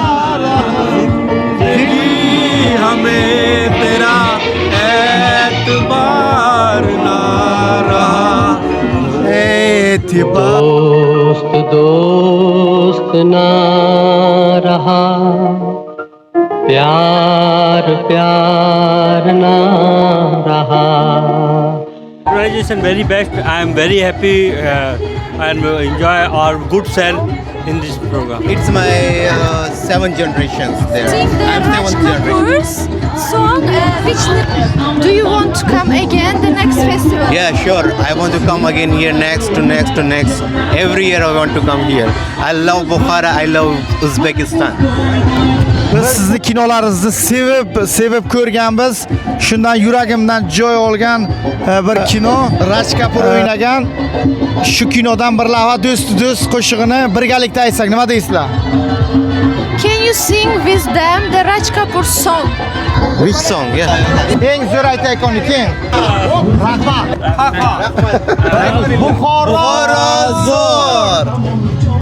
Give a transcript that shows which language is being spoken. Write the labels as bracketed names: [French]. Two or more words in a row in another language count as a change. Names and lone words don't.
[Hindi] जिंदगी हमें तेरा एतबार ना रहा, एतबार दोस्त दोस्त ना रहा, प्यार प्यार ना रहा. [English] Organization very best. I am very happy and enjoy our good self in this program. It's my 7th generations there. sing the I'm Raj 7th generation. Kapoor's song. Do you want to come again the next festival? Yeah, sure. I want to come again here next. Every year I want to come here. I love Bukhara. I love Uzbekistan. [Uzbek] Biz sizni kinolaringizni sevib ko'rganmiz. Shundan yuragimdan joy olgan bir kino Raj Kapoor o'ynagan. Shu kinodan bir lavha do'st qo'shig'ini birgalikda aytsak nima deysizlar? [English] Can you sing with them the Raj Kapoor song? Which song? Yeah. [Uzbek] Eng zo'r aytaylik keng. Rahmat. Buxoro Buxoro zo'r.